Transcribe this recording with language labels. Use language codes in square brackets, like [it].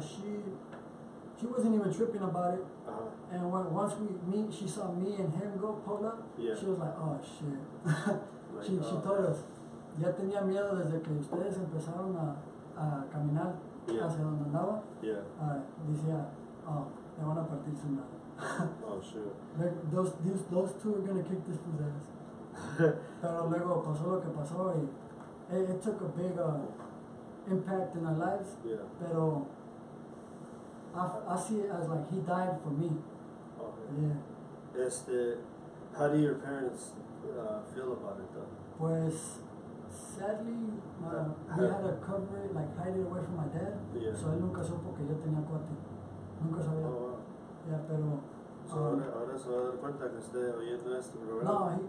[en] She wasn't even tripping about it. Ajá. And once she saw me and him go pull up, Yeah. she was like, oh shit. Like, she told us, [es] ya tenía miedo desde que ustedes empezaron a caminar [en] Yeah. [es] hacia donde andaba. [en] Yeah. [es] Decía, oh, le van a partir su madre. [en] Oh, shoot. Those two are gonna kick this fool's ass. [es] Pero luego pasó lo que pasó y [en] it took a big impact in our lives. Yeah. Pero I see it as like he died for me. Okay. Yeah. How do your parents feel about it though? Pues sadly, we had to cover it, like hide it away from my dad. Yeah. [es] So él nunca supo que yo tenía cuate. Nunca sabía. [en] Oh, wow. Yeah, pero. [es] So ahora se va a dar cuenta que esté oyendo este programa.